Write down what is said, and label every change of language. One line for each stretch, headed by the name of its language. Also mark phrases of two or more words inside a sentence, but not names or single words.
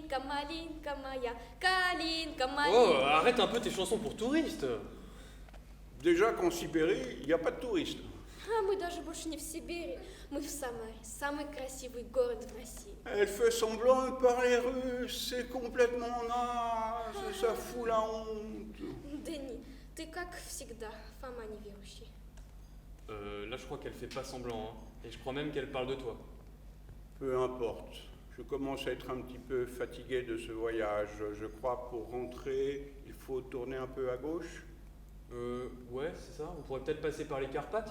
French: Oh, arrête un peu tes chansons pour touristes. Déjà qu'en Sibérie, il n'y a pas de touristes.
Russian: А мы даже больше не в Сибири. Мы в Самаре, самый красивый город в России.
French: Elle fait semblant de parler russe, c'est complètement naze, ça fout la honte.
Russian: Дэнни, ты как всегда, Фома неверующий.
French: Là, je crois qu'elle fait pas semblant, hein. Et je crois même qu'elle parle de toi. Peu importe, je commence à être un petit peu fatigué de ce voyage. Je crois pour rentrer, il faut tourner un peu à gauche. Ouais, c'est ça. On pourrait peut-être passer par les Carpates.